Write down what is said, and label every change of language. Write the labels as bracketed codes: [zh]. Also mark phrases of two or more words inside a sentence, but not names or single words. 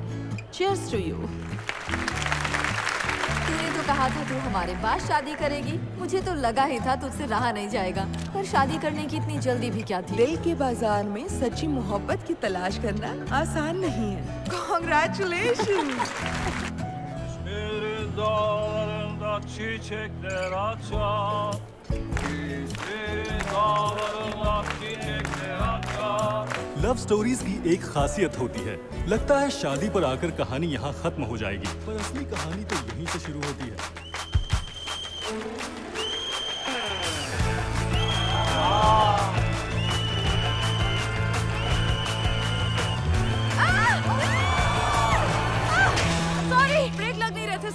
[en] Cheers to you. [hi] तूने तो कहा था तू हमारे बाद शादी करेगी। मुझे तो लगा ही था तुझसे रहा नहीं जाएगा, पर शादी करने की इतनी जल्दी भी क्या थी? दिल के बाजार में सच्ची मोहब्बत की तलाश करना आसान नहीं है। [en] Congratulations! [tr] İzmir'in dağlarında çiçekler açar. İzmir'in dağlarında çiçekler açar. [en] love stories [hi] की एक खासियत होती है, लगता है शादी पर आकर कहानी यहाँ खत्म हो जाएगी, पर असली कहानी तो यहीं से शुरू होती है। सॉरी, ब्रेक लग नहीं रहे थे।